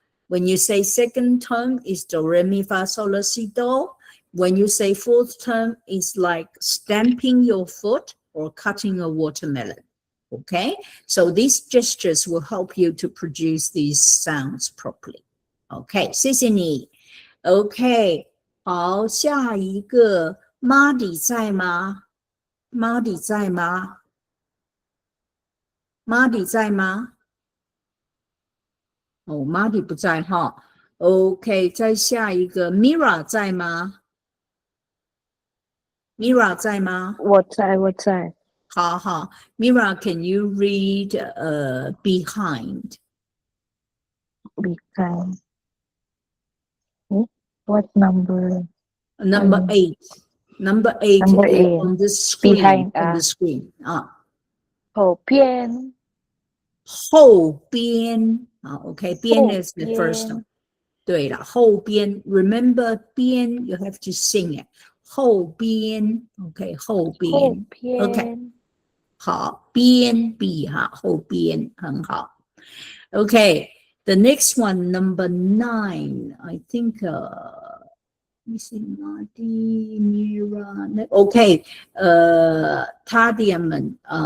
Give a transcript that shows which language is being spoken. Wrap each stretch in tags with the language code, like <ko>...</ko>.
<en>When you say second tone is do re mi fa sol la si do. When you say fourth tone is like stamping your foot or cutting a watermelon. Okay, so these gestures will help you to produce these sounds properly.</en> <zh>Okay, 谢谢你。 OK， 好，下一个 Marty 在吗 ？Marty 在吗 ？Marty 在吗哦，Marty 不在哈。OK， 再下一个 Mira 在吗 ？Mira 在吗？我在。</zh> <en>好好 ，Mira，can you read behind? Behind. What number? Number 8. Number 8 Number is 8. on the screen. Behind, On the screen 啊。</en> <zh>后边。后边啊</zh> <en>，OK， 边 is the first one。</en> <zh>对了，后边</zh> <en>，remember 边 you have to sing it。</en> <zh>后边 ，OK， 后边 ，OK， 好，边 B 哈，后边很好。</zh> <en>OK，the next one number 9 I think let me see Marty Mira OK他哋們</en>